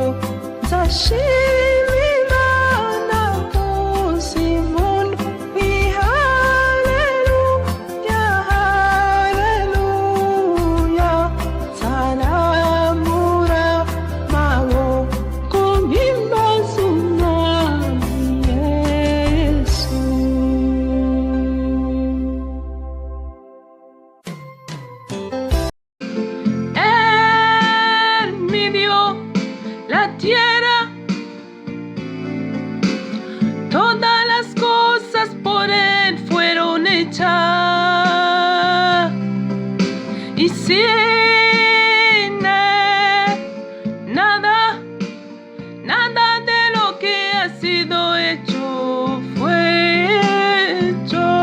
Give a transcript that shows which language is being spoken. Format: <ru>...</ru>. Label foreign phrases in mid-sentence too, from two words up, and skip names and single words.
<rw>Nzashima Imana mvuza impundu haleluya haleluya, nzaramura amaboko mpimbaza umwami Yesu.</rw> <es>Él midió la tierra, todas las cosas por él fueron hechas, y sin él nada, nada de lo que ha sido hecho fue hecho.</es>